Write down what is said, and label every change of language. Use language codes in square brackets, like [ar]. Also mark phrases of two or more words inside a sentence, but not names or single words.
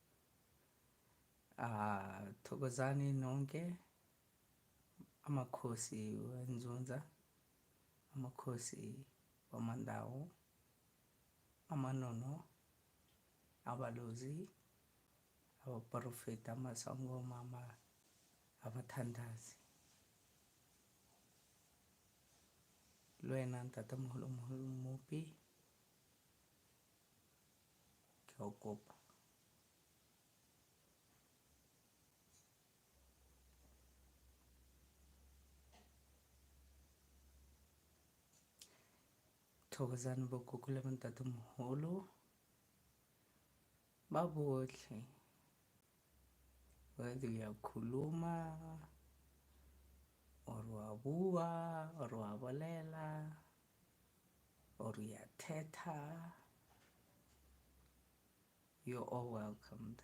[zu] Thokozani nonke, amakhosi wenzunza, amakhosi wamandawo, amanono, abalozi, abaprofeta, amasangoma, abathandazi. [st] Lwena ntatemoholo moholo mopi, ke a o kopa. Thokozani bogogo le bontatemoholo ba bohle, [en] whether uyakhuluma or wabua or wabolela or uyathetha, you're all welcomed.